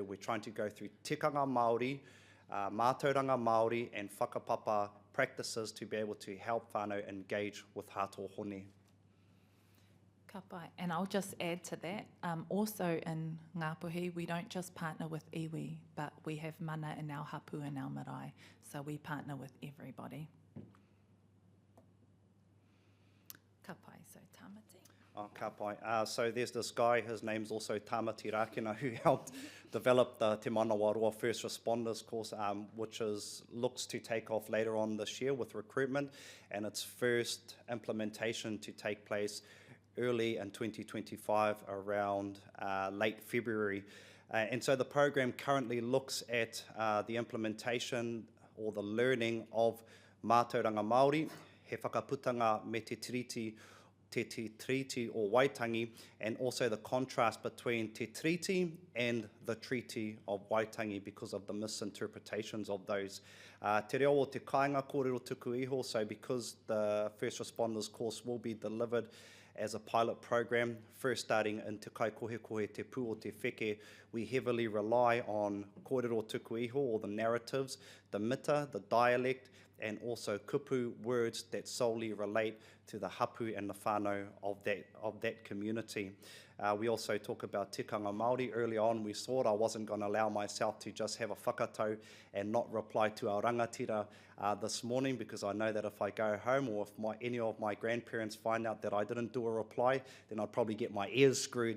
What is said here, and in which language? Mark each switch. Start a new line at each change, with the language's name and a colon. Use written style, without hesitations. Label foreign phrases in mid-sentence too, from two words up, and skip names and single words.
English: We're trying to go through
Māori: tikanga Māori, mātauranga Māori
English: and whakapapa practices to be able to help whānau engage with Hato Hone.
Māori: Ka pai.
English: And I'll just add to that, also in Ngāpuhi, we don't just partner with iwi, but we have mana in our hapu and our marae, so we partner with everybody.
Māori: Ka pai, so Tamati. Oh, ka pai.
English: So there's this guy, his name's also Tamati Rakina, who helped develop the Te Manawa Roa First Responders course, which looks to take off later on this year with recruitment, and its first implementation to take place early in 2025, around late February. And so the program currently looks at the implementation or the learning of
Māori: mātauranga Māori, he whakaputanga me te tiriti o Waitangi,
English: and also the contrast between
Māori: te tiriti
English: and the treaty of Waitangi because of the misinterpretations of those.
Māori: Te reo o te kāinga kōrero tuku iho,
English: so because the First Responders course will be delivered as a pilot program, first starting in Te Kaikohekohe Te Pū o Te Wheke, we heavily rely on
Māori: kōrero tuku iho,
English: or the narratives, the mita, the dialect, and also kupu words that solely relate to the hapu and the whānau of that community. We also talk about
Māori: tikanga Māori.
English: Early on we thought I wasn't going to allow myself to just have a whakatau and not reply to our rangatira this morning, because I know that if I go home, or if any of my grandparents find out that I didn't do a reply, then I'd probably get my ears screwed.